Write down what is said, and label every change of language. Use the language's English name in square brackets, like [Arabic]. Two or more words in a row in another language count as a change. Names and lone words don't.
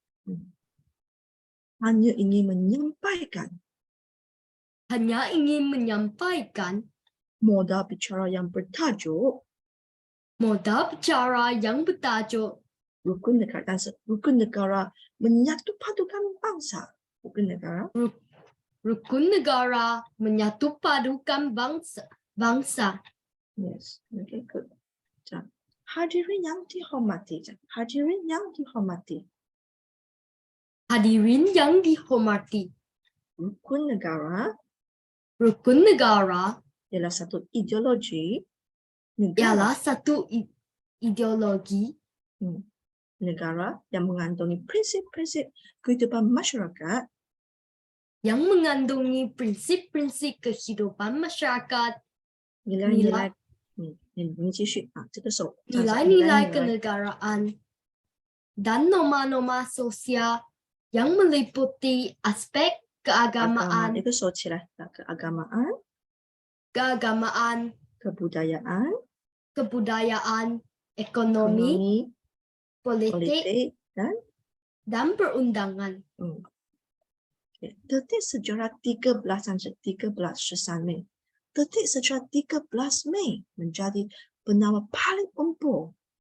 [Malay] Hanya ingin menyampaikan modal bicara yang bertajuk rukun negara, dan rukun negara menyatu padukan bangsa. Rukun negara menyatu padukan bangsa. [English] Yes, okay, good. [Malay] Hadirin yang dihormati. Hadirin yang dihormati. Hadirin yang dihormati. Rukun negara ialah satu ideologi negara yang mengandungi prinsip-prinsip kehidupan masyarakat nilai-nilai [Chinese] 你继续啊，这个手 [Malay] nilai-nilai kenegaraan dan norma-norma sosial yang meliputi aspek keagamaan, [Chinese] 一个手起来， [Malay] keagamaan, kebudayaan, ekonomi, politik dan perundangan. Detik sejarah 13 Mei. Detik sejarah 13 Mei menjadi penawar paling empuk.